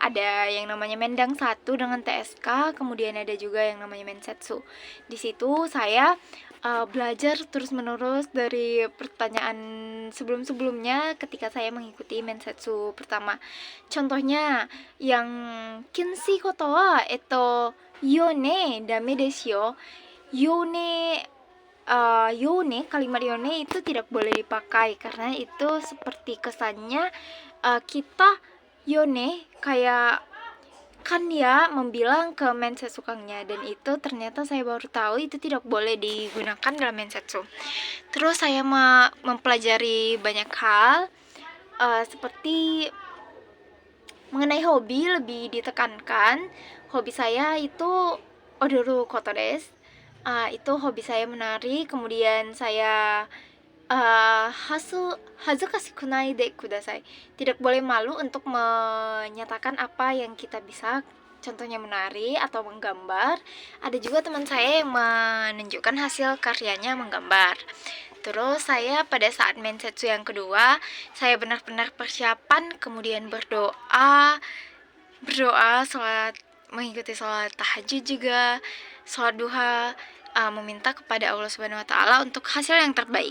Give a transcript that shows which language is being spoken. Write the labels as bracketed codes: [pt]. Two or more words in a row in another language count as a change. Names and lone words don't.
[id] Ada yang namanya Mendang 1 dengan TSK, kemudian ada juga yang namanya Mensetsu. Di situ saya belajar terus-menerus dari pertanyaan sebelum-sebelumnya ketika saya mengikuti Mensetsu pertama. Contohnya yang [ja] 禁止ことはよねだめですよ. よねよね, [id] kalimat yone itu tidak boleh dipakai karena itu seperti kesannya kita yone kayak kan dia membilang ke mensetsu kangnya, dan itu ternyata saya baru tahu itu tidak boleh digunakan dalam mensetsu. Terus saya mempelajari banyak hal seperti mengenai hobi lebih ditekankan. Hobi saya itu [ja] 踊ることです. [id] Itu hobi saya menari. Kemudian saya [ja] 恥ずかしくないでください. [id] Tidak boleh malu untuk menyatakan apa yang kita bisa, contohnya menari atau menggambar. Ada juga teman saya yang menunjukkan hasil karyanya menggambar. Terus saya pada saat mensetsu yang kedua, saya benar-benar persiapan, kemudian berdoa, sholat, mengikuti sholat tahajud juga, sholat duha, meminta kepada [ar] الله سبحانه وتعالى [id] untuk hasil yang terbaik.